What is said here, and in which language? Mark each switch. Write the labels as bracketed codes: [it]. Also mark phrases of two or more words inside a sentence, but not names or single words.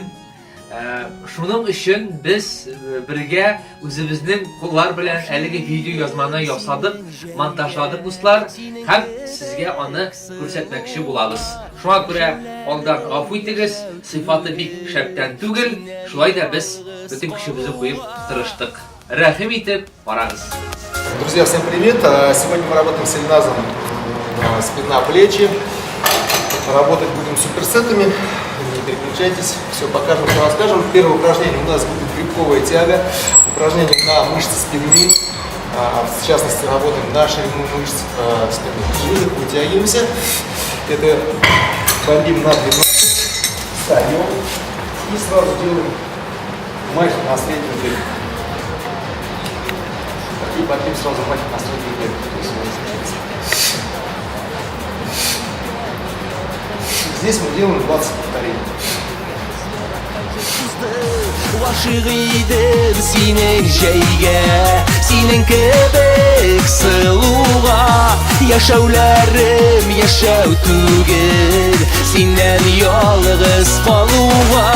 [tt] Шуның өчен без бергә үзебезнең куллар белән әлеге видео язманы ясадык, монтажладык дуслар, һәм сезгә аны күрсәтмәкче булабыз. Шуңа күрә алдан гафу итегез, сыйфаты бик шәптән түгел, шулай да без бөтен көчебезне куеп тырыштык. Рәхим итеп барагыз. [ru] Друзья, всем привет! Сегодня мы работаем с Ильназом спина, плечи. Работать будем суперсетами. Не переключайтесь, все покажем, все расскажем. Первое упражнение у нас будет грибковая тяга. Упражнение на мышцы спины. В частности, работаем на ширину мышц спины. Выдох, вытягиваемся. Это бомбим на 12. Встаем. И сразу делаем махи на среднюю дельту. И потом сразу махи на среднюю дельту. Здесь мы делаем 20 повторений. [tt] Гашыгыйдым синең җәйгә, синең кебек сылуга. Яшәүләрем яшәү түгел, синнән ялгыз калуга.